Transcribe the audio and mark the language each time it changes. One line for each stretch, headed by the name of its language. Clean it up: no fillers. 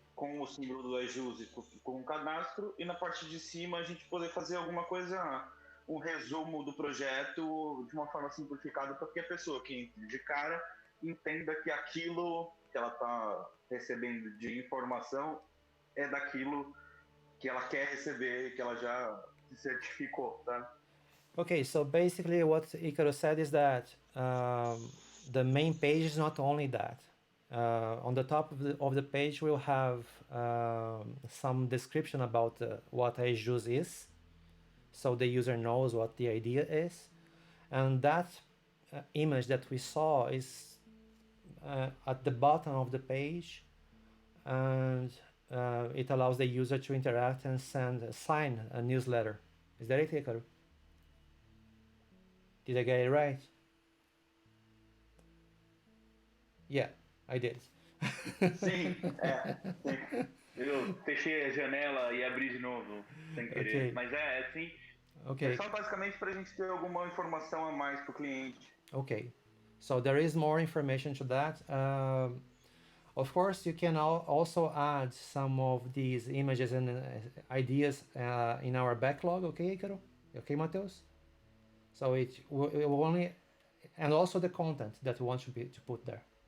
Portuguese: com o símbolo do iJus e com o cadastro, e na parte de cima a gente poder fazer alguma coisa, um resumo do projeto de uma forma simplificada para que a pessoa que entre de cara entenda que aquilo que ela está recebendo de informação é daquilo que ela quer receber, que ela já se certificou, tá?
English: Okay, so basically what Icaro said is that the main page is not only that. On the top of the page, we'll have some description about what iJus is, so the user knows what the idea is. And that image that we saw is at the bottom of the page, and it allows the user to interact and sign a newsletter. Is that it, Icaro? Did I get it right? Yeah, I did.
Portuguese: Sim, sim. Eu fechei a janela e abri de novo, sem querer.
English: Okay,
Portuguese: Mas sim. É
English: okay,
Portuguese: só basicamente para a gente ter alguma informação a mais para o cliente.
English: okay. So there is more information to that. Of course, you can also add some of these images and ideas in our backlog, okay, Icaro? Okay, Mateus? So it will only, and also the content that we want to put there.